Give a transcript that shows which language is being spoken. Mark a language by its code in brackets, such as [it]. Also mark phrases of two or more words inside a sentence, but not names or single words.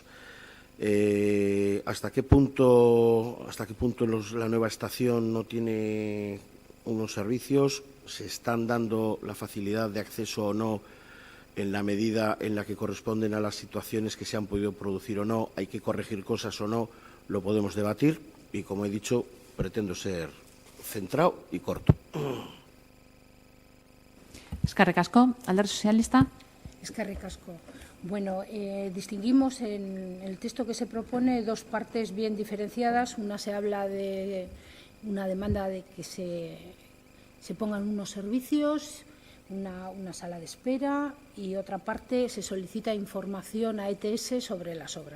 [es] ¿Hasta qué punto la nueva estación no tiene unos servicios? ¿Se están dando la facilidad de acceso o no en la medida en la que corresponden a las situaciones que se han podido producir o no? ¿Hay que corregir cosas o no? Lo podemos debatir y, como he dicho, pretendo ser centrado y corto. [eu] Eskerrik asko, Alderdi Sozialista. Eskerrik asko. [es] Bueno, distinguimos en el texto que se propone dos partes bien diferenciadas. Una se habla de una demanda de que se pongan unos servicios, una sala de espera, y otra parte se solicita información a ETS sobre las obras.